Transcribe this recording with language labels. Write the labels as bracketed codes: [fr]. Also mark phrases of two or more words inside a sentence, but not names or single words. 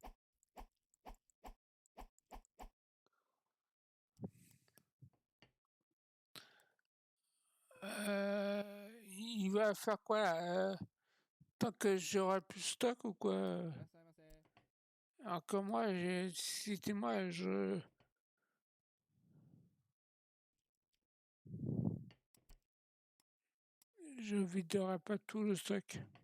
[fr] Il va faire quoi là, tant que j'aurai plus de stock ou quoi? [ja] いらっしゃいませ。 [fr] Alors que moi, si c'était moi, je viderai pas tout le stock.